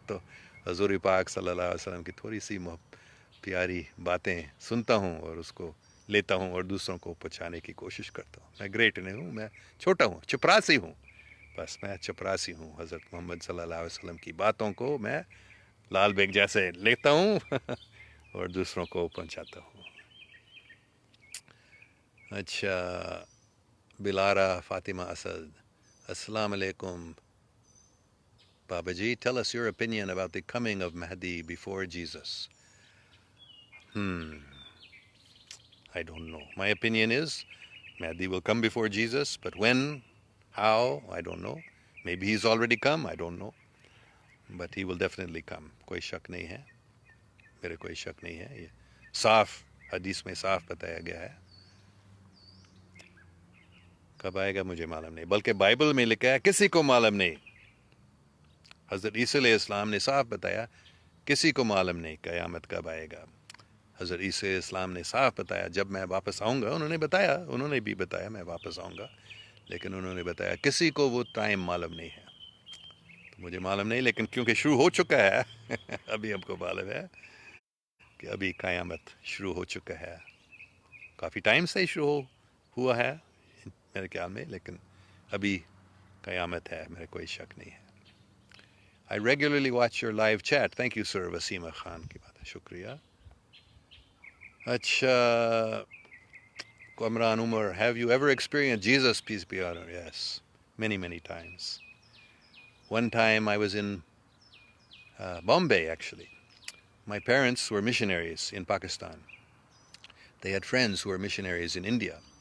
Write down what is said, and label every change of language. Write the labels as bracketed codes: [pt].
[ur] تو حضور پاک صلی اللہ علیہ وسلم کی تھوڑی سی پیاری باتیں سنتا ہوں اور اس کو لیتا ہوں اور دوسروں کو پہنچانے کی کوشش کرتا ہوں. میں گریٹ نہیں ہوں میں چھوٹا ہوں چپراسی ہوں بس میں چپراسی ہوں. حضرت محمد صلی اللہ علیہ وسلم کی باتوں کو میں لال بیگ جیسے لیتا ہوں اور دوسروں کو پہنچاتا ہوں. اچھا بلارہ فاطمہ اسد السلام علیکم [en] Baba Ji, tell us your opinion about the coming of Mahdi before Jesus. I don't know. My opinion is Mahdi will come before Jesus, but when, how, I don't know. Maybe he's already come, I don't know. But he will definitely come. [ur] کوئی شک نہیں ہے میرے کوئی شک نہیں ہے. یہ صاف حدیث میں صاف بتایا گیا ہے. کب آئے گا مجھے معلوم نہیں بلکہ بائبل میں لکھا ہے کسی کو معلوم نہیں. حضرت عیسیٰ علیہ السلام نے صاف بتایا کسی کو معلوم نہیں قیامت کب آئے گا. حضرت عیسیٰ علیہ السلام نے صاف بتایا جب میں واپس آؤں گا. انہوں نے بھی بتایا میں واپس آؤں گا لیکن انہوں نے بتایا کسی کو وہ ٹائم معلوم نہیں ہے. تو مجھے معلوم نہیں لیکن کیونکہ شروع ہو چکا ہے ابھی ہم کو معلوم ہے کہ ابھی قیامت شروع ہو چکا ہے. کافی ٹائم سے شروع ہوا ہے میرے خیال میں لیکن ابھی قیامت ہے میرے کوئی شک نہیں ہے. [en] I regularly watch your live chat. Thank you, sir. [ur] وسیمہ خان کی بات ہے شکریہ. اچھا [en] Kamran Umar, have you ever experienced Jesus, peace be on him? Yes, many, many times. One time I was in Bombay, actually. My parents were missionaries in Pakistan. They had friends who were missionaries in India.